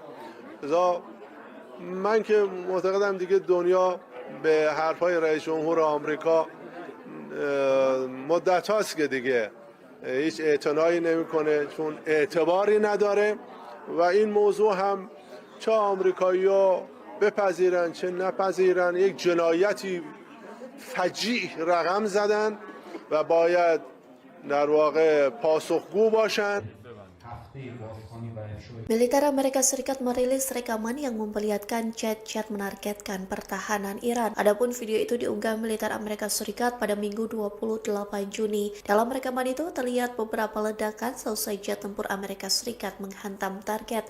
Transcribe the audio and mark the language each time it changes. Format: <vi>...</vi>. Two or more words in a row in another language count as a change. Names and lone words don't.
<fa>من که معتقدم دیگه دنیا به حرفای رئیس جمهور آمریکا مدت هاست که دیگه هیچ اعتنایی نمیکنه، چون اعتباری نداره و این موضوع هم چه آمریکایی‌ها بپذیرن چه نپذیرن یک جنایتی فجیع رقم زدن و باید در واقع پاسخگو باشن.</fa> <id>Militer Amerika Serikat merilis rekaman yang memperlihatkan jet-jet menargetkan pertahanan Iran. Adapun video itu diunggah militer Amerika Serikat pada Minggu 28 Juni. Dalam rekaman itu terlihat beberapa ledakan seusai jet tempur Amerika Serikat menghantam target.</id>